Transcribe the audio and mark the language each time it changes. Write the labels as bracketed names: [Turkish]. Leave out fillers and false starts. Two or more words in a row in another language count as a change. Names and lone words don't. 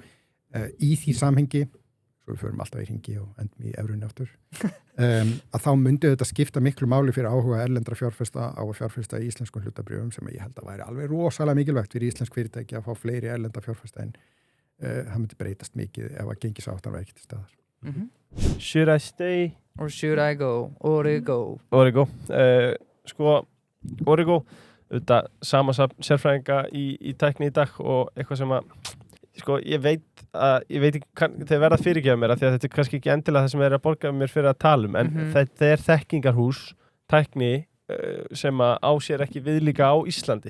[Icelandic] Í því samhengi, svo við förum alltaf í hringi og endum í evrunni aftur, að þá myndi þetta skipta miklu máli fyrir áhuga erlendra fjárfesta á að fjárfesta í íslenskum hlutabréfum sem ég held að væri alveg rosalega mikilvægt fyrir íslensk fyrirtæki að fá fleiri erlenda fjárfesta en það myndi breytast mikið ef að gengisáttan væri ekki til staðar. [English] Should I stay? Or should I go? [Icelandic] Origo. Origo, auðvitað sama sérfræðinga í tækni í dag og eitthvað sem að ég veit ekki þeir verða fyrirgefa mér að því að þetta er kannski ekki endilega það sem þeir að borga mér fyrir að tala en þetta er þekkingarhús tækni sem að á sér ekki viðlíka á Íslandi.